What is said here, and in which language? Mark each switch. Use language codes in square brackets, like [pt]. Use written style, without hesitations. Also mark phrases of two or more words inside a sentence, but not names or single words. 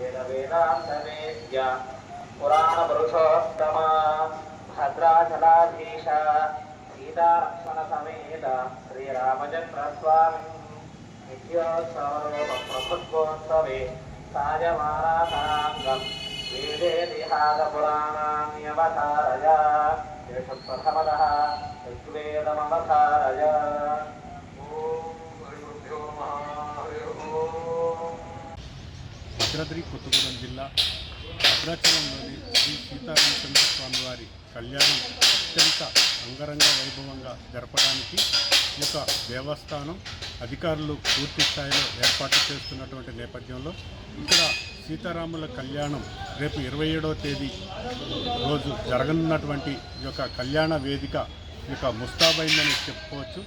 [sa] वेदान्तवेद्य पुराणपुरुषोत्तमा भद्राचलाधीश सीतालक्ष्मणसमेत श्रीरामचन्द्रस्वामी नित्योत्सवप्रभुत्वोत्सवे सायमानाथाङ्गम् वेदेतिहासपुराणान्यवतारय प्रथमतः ऋग्वेदमवतारय। [te] భద్రాద్రి కొత్తగూడెం జిల్లా భద్రాచలంలోని శ్రీ సీతారామచంద్ర స్వామి వారి కళ్యాణం అత్యంత అంగరంగ వైభవంగా జరపడానికి ఈ యొక్క దేవస్థానం అధికారులు పూర్తి స్థాయిలో ఏర్పాటు చేస్తున్నటువంటి నేపథ్యంలో ఇక్కడ సీతారాముల కళ్యాణం రేపు 27వ తేదీ రోజు జరగనున్నటువంటి ఈ యొక్క కళ్యాణ వేదిక ఈ యొక్క ముస్తాబైందని చెప్పుకోవచ్చు.